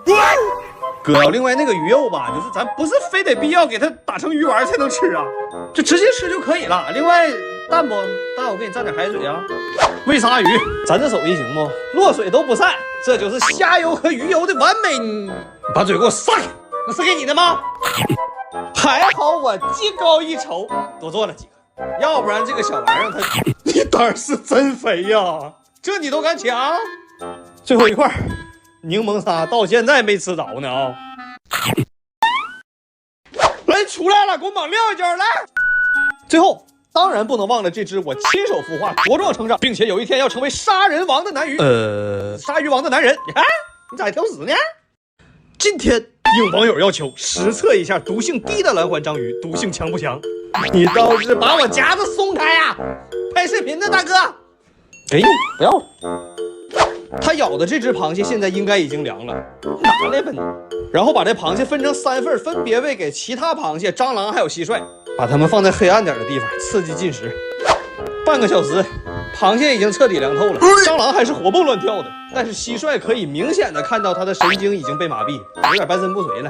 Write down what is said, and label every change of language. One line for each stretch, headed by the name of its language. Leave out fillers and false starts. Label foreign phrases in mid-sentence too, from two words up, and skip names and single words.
Chinese: 哥，另外那個魚肉吧，就是咱不是非得必要給它打成魚丸才能吃啊，就直接吃就可以了。另外蛋不蛋，我给你蘸點海水啊。喂鯊魚，咱這手艺行不？落水都不散，這就是蝦油和魚油的完美。你把嘴給我撒開，那是給你的嗎？還好我技高一籌，多做了幾個，要不然這個小玩意兒它，你膽是真肥呀，這你都敢搶？最後一塊。檸檬鯊到現在沒吃着呢啊！來，出來了，給我猛撂一跤來！最後，當然不能忘了這隻我親手孵化、茁壯成長，並且有一天要成為殺人王的男魚。鯊魚王的男人，你看你咋還挑食呢？今天應網友要求實測一下毒性低的藍環章魚毒性強不強？你倒是把我夾子鬆開呀！拍視頻的大哥，哎，不要了。他咬的這只螃蟹現在應該已經涼了，拿來吧你。然後把這螃蟹分成3份，分別餵給其他螃蟹、蟑螂還有蟋蟀，把它們放在黑暗點的地方，刺激進食。半個小時，螃蟹已經徹底涼透了，蟑螂還是活蹦亂跳的，但是蟋蟀可以明顯的看到它的神經已經被麻痹，有點半身不遂了。